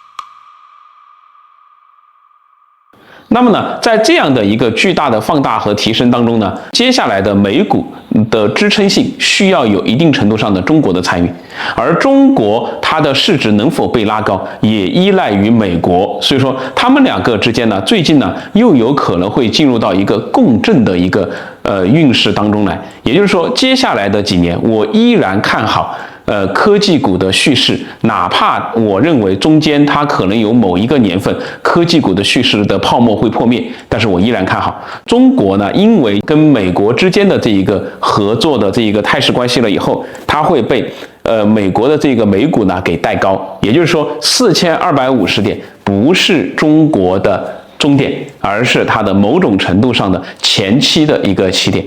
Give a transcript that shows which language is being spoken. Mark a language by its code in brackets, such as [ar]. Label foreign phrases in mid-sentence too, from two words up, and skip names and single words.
[zh] 那麼呢，在這樣的一個巨大的放大和提升當中呢，接下来的美股的支撐性需要有一定程度上的中国的參與，而中国它的市值能否被拉高，也依賴於美國。所以說，他們2個之間呢，最近呢又有可能會進入到一個共振的一个运势当中来。也就是说，接下来的几年，我依然看好。科技股的蓄勢，哪怕我認為中間它可能有某一個年份科技股的蓄勢的泡沫會破滅，但是我依然看好中國呢，因為跟美國之間的這一個合作的這一個態勢關係了以後，它會被美國的這個美股呢給帶高，也就是說4250點不是中國的終點，而是它的某種程度上的前期的一個起點。